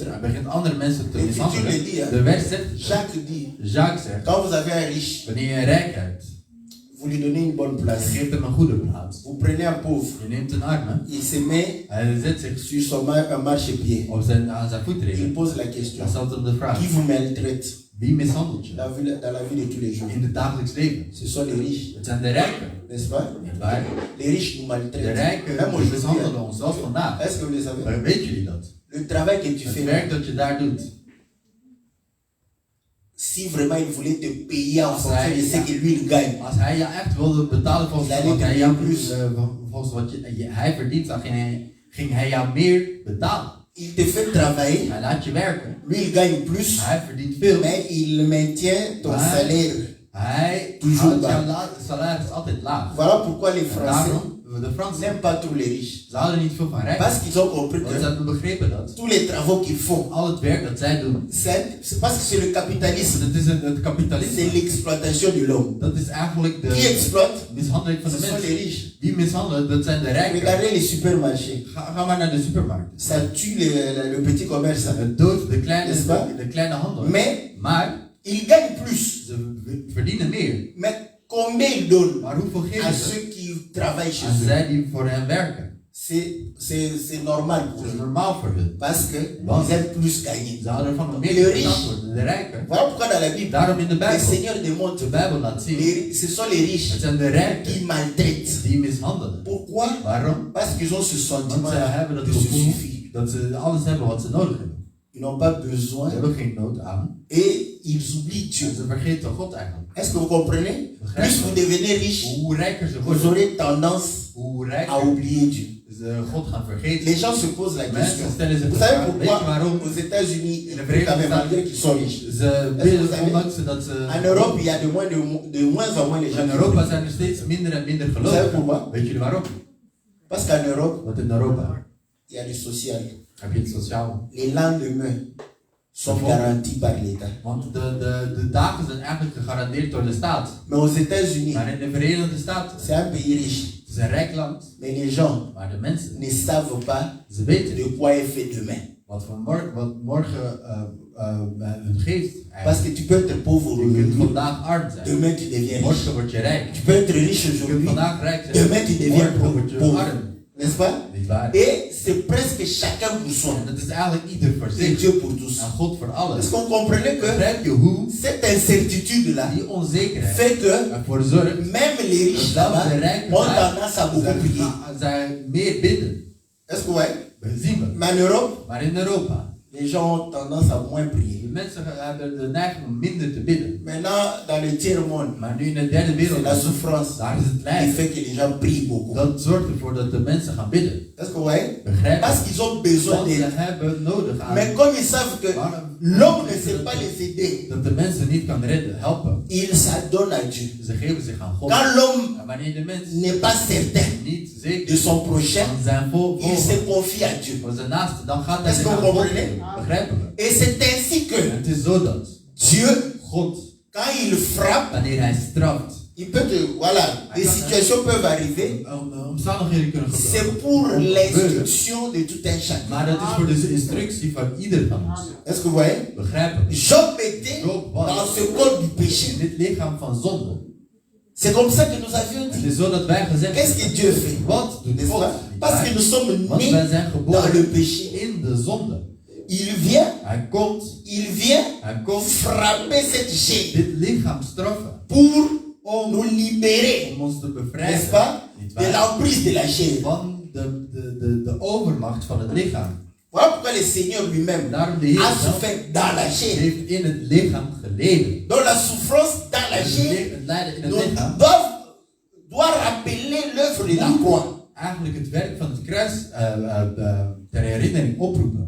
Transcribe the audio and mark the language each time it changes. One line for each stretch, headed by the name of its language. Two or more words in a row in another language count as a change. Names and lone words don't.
Dutch: hij begint andere mensen te
French: Et puis tu le
Dutch: mishandelen.
French: dis, hein.
Dutch: De vers zegt,
French: Jacques dit,
Dutch: Jacques zegt,
French: quand vous avez un riche,
Dutch: wanneer je een rijk hebt,
French: vous lui donnez une bonne
Dutch: je
French: place.
Dutch: geeft hem een goede plaats.
French: Vous prenez un pauvre,
Dutch: Je neemt een arme,
French: il se met
Dutch: hij zet zich
French: sur son marchepied.
Dutch: aan zijn voetreden.
French: Il pose la question,
Dutch: Dan stelt hem de vraag,
French: qui vous maltraite
Dutch: wie mishandelt je
French: dans la vie de tous les jours?
Dutch: in het dagelijks leven?
French: Ce sont les riches,
Dutch: Het zijn de rijken,
French: n'est-ce pas?
Dutch: niet waar?
French: Les riches nous
Dutch: De
French: maltraitent.
Dutch: rijken
French: Même aujourd'hui,
Dutch: mishandelen ons, zelfs vandaag.
French: est-ce que vous le savez?
Dutch: Maar weten jullie dat?
French: Le travail que tu
Dutch: Het
French: fais,
Dutch: werk dat je daar doet,
French: si vraiment il voulait te payer en
Dutch: Als
French: fonction
Dutch: hij-
French: de ce que lui il gagne,
Dutch: als hij je echt wilde betalen volgens Hij wat liet hij hem jou
French: plus.
Dutch: volgens wat hij verdient, dan ging hij jou meer betalen.
French: il te fait travailler,
Dutch: Hij laat je werken.
French: lui il gagne plus,
Dutch: Hij verdient veel.
French: mais il maintient ton
Dutch: Maar-
French: salaire.
Dutch: Hij
French: Toujours
Dutch: houdt
French: bas.
Dutch: jouw salaris altijd laag.
French: Voilà pourquoi les
Dutch: En
French: Français
Dutch: daarom, de Fransen,
French: n'aiment pas tous les riches.
Dutch: ze houden niet veel van rijken.
French: Parce qu'ils ont compris
Dutch: Want ze
French: que
Dutch: hebben begrepen dat
French: tous les travaux qu'ils font,
Dutch: al het werk dat zij doen,
French: c'est parce que c'est le capitalisme,
Dutch: dat is het
French: c'est
Dutch: kapitalisme.
French: l'exploitation de l'homme.
Dutch: Dat is eigenlijk
French: Qui
Dutch: de
French: exploite?
Dutch: mishandeling van
French: Ce
Dutch: de
French: sont les
Dutch: mensen.
French: riches.
Dutch: Wie mishandelen, dat zijn de rijken.
French: Regardez les supermarchés.
Dutch: Ga maar naar de supermarkt.
French: Ça tue le petit commerce.
Dutch: Het doodt de
French: N'est-ce pas?
Dutch: kleine handel.
French: Mais
Dutch: Maar
French: ils gagnent plus.
Dutch: ze verdienen meer.
French: Mais combien ils donnent
Dutch: Maar hoeveel
French: à
Dutch: geven ze
French: ceux qui travaillent chez
Dutch: aan
French: eux?
Dutch: zij die voor hen werken?
French: C'est normal pour
Dutch: Dat is
French: eux.
Dutch: normaal voor hun.
French: Parce qu'ils
Dutch: Want
French: aiment plus gagner.
Dutch: ze houden ervan om meer
French: Le
Dutch: te
French: riche.
Dutch: betaald worden. De rijken.
French: Voilà pourquoi dans la Bible,
Dutch: Daarom in de
French: le
Dutch: Bijbel.
French: Seigneur démontre
Dutch: De Bijbel laat zien.
French: ce sont les
Dutch: Het
French: riches
Dutch: zijn de rijken
French: qui maltraitent.
Dutch: die mishandelen.
French: Pourquoi?
Dutch: Waarom?
French: Parce qu'ils ont ce
Dutch: Want
French: sentiment
Dutch: ze hebben dat
French: de se
Dutch: gevoel
French: suffire.
Dutch: dat ze alles hebben wat ze nodig hebben.
French: Ils n'ont pas
Dutch: Ze
French: besoin
Dutch: hebben geen nood aan.
French: et ils oublient Dieu.
Dutch: En ze vergeten God eigenlijk.
French: Est-ce que vous comprenez? Plus vous devenez riche,
Dutch: Hoe rijker ze
French: vous
Dutch: worden,
French: aurez tendance
Dutch: hoe
French: à
Dutch: rijker
French: oublier Dieu.
Dutch: ze God gaan vergeten.
French: Les gens se posent la question.
Dutch: Mensen stellen zich
French: Vous
Dutch: de
French: savez
Dutch: vraag, weet
French: pourquoi
Dutch: je waarom?
French: aux États-Unis, ils
Dutch: In de
French: prient
Dutch: Verenigde
French: quand même
Dutch: Staten,
French: malgré qu'ils sont riches.
Dutch: ze
French: vous
Dutch: bidden
French: savez?
Dutch: ondanks dat ze...
French: En Europe, il y a de moins en moins les gens
Dutch: In
French: qui
Dutch: Europa
French: prient.
Dutch: zijn er steeds minder en minder
French: Vous savez
Dutch: gelovigen.
French: pourquoi?
Dutch: Weet jullie waarom?
French: Parce qu'en Europe,
Dutch: Want in Europa
French: il y a du social.
Dutch: heb je het sociaal.
French: Les lendemains sont garantis par l'État.
Dutch: Want de dagen zijn eigenlijk gegarandeerd door de staat.
French: Mais aux États-Unis,
Dutch: Maar in de Verenigde Staten,
French: c'est un pays riche.
Dutch: het is een rijk land,
French: Mais les gens
Dutch: maar de mensen,
French: ne savent pas
Dutch: ze weten
French: de
Dutch: niet
French: quoi est fait demain.
Dutch: wat morgen hun geeft.
French: Parce que tu peux être pauvre
Dutch: Je kunt
French: aujourd'hui,
Dutch: vandaag arm zijn,
French: demain tu deviens riche.
Dutch: morgen word je rijk.
French: Tu peux être riche
Dutch: Je kunt
French: aujourd'hui,
Dutch: vandaag rijk zijn,
French: demain tu deviens
Dutch: morgen word je
French: pauvre.
Dutch: arm.
French: N'est-ce pas?
Dutch: Niet waar?
French: Et c'est presque chacun pour soi.
Dutch: En dat is eigenlijk ieder voor
French: Et
Dutch: zich.
French: Dieu pour tous.
Dutch: En God voor alles.
French: Est-ce qu'on comprenait que
Dutch: Begrijp je hoe
French: cette incertitude-là
Dutch: die onzekerheid
French: fait que
Dutch: ervoor zorgt
French: même les riches
Dutch: dat
French: là-bas
Dutch: zelfs de rijken
French: ont
Dutch: daar
French: tendance à beaucoup prier.
Dutch: zij meer bidden.
French: Est-ce que vous voyez?
Dutch: Dat zien we.
French: Mais en Europe,
Dutch: Maar in Europa,
French: les gens ont tendance à moins prier.
Dutch: De mensen hebben de neiging om minder te bidden.
French: Maintenant, dans le tiers-monde,
Dutch: Maar nu in de derde
French: c'est
Dutch: wereld,
French: la souffrance
Dutch: daar is het
French: qui
Dutch: lijden.
French: fait que les gens prient beaucoup.
Dutch: Dat zorgt ervoor dat de mensen gaan bidden.
French: Est-ce que vous voyez?
Dutch: Begrijp
French: Parce
Dutch: je?
French: qu'ils ont besoin
Dutch: Want ze
French: d'aide.
Dutch: hebben nodig aan.
French: Mais comme ils savent que l'homme ne sait pas les aider,
Dutch: Dat de mensen niet kan redden, helpen.
French: ils s'adonnent à Dieu.
Dutch: Ze geven zich aan God.
French: Quand l'homme
Dutch: En wanneer de mens
French: n'est pas certain
Dutch: niet zeker
French: de son prochain,
Dutch: van zijn
French: il
Dutch: volger,
French: se confie à Dieu.
Dutch: voor zijn naaste, dan gaat hij
French: Est-ce
Dutch: zich
French: que
Dutch: aan
French: vous
Dutch: God
French: comprenez?
Dutch: geven. Begrijpen we?
French: Et c'est ainsi
Dutch: En
French: que
Dutch: het is zo dat
French: Dieu,
Dutch: God,
French: quand il frappe,
Dutch: wanneer hij straft,
French: il peut te, voilà, des situations peuvent arriver.
Dutch: omstandigheden kunnen gebeuren.
French: C'est pour l'instruction de tout un chacun.
Dutch: Maar dat is voor de instructie van ieder van ons.
French: Est-ce que vous voyez?
Dutch: Begrijpen we?
French: Job était dans ce corps du péché.
Dutch: In dit lichaam van zonde.
French: C'est comme ça que nous avions
Dutch: Het
French: dit.
Dutch: is zo dat wij gezegd
French: Qu'est-ce que Dieu fait?
Dutch: wat doet
French: N'est-ce
Dutch: God?
French: pas? Parce que nous sommes
Dutch: Want
French: nés
Dutch: wij zijn
French: dans
Dutch: geboren
French: le péché.
Dutch: in de zonde.
French: Il vient
Dutch: Hij komt
French: frapper cette chair
Dutch: dit lichaam straffen
French: pour nous libérer,
Dutch: om ons te
French: n'est-ce
Dutch: bevrijden,
French: pas,
Dutch: niet
French: de
Dutch: waar?
French: l'emprise de la chair.
Dutch: Van de overmacht van het lichaam.
French: Voilà pourquoi le Seigneur lui-même
Dutch: Daarom de Heer
French: a
Dutch: zelf
French: souffert dans la chair.
Dutch: heeft in het lichaam geleden.
French: Donc la souffrance dans la
Dutch: Het
French: chair
Dutch: lijden in het
French: nous
Dutch: lichaam
French: doit rappeler l'œuvre de la croix.
Dutch: eigenlijk het werk van het kruis ter herinnering oproepen.